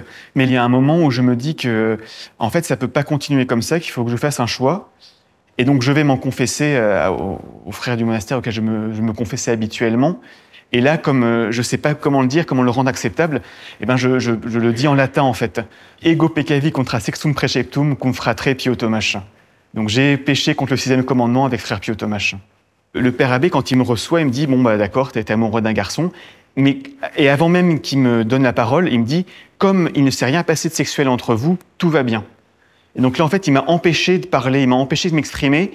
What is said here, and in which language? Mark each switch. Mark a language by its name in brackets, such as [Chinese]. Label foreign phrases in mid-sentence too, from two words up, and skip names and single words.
[French] Mais il y a un moment où je me dis que, en fait, ça peut pas continuer comme ça, qu'il faut que je fasse un choix. Et donc, je vais m'en confesser aux frères du monastère auxquels je me confessais habituellement. Et là, comme je ne sais pas comment le dire, comment le rendre acceptable, eh ben je le dis en latin, en fait. [Latin] « Ego peccavi contra sextum preceptum cum fratre Pio Tomasz ». [French] Donc, j'ai péché contre le 6e commandement avec frère Pio Tomasz. Le Père Abbé, quand il me reçoit, il me dit « Bon, bah, d'accord, tu étais amoureux d'un garçon. » Et avant même qu'il me donne la parole, il me dit « Comme il ne s'est rien passé de sexuel entre vous, tout va bien. » Et donc là, en fait, il m'a empêché de parler, il m'a empêché de m'exprimer.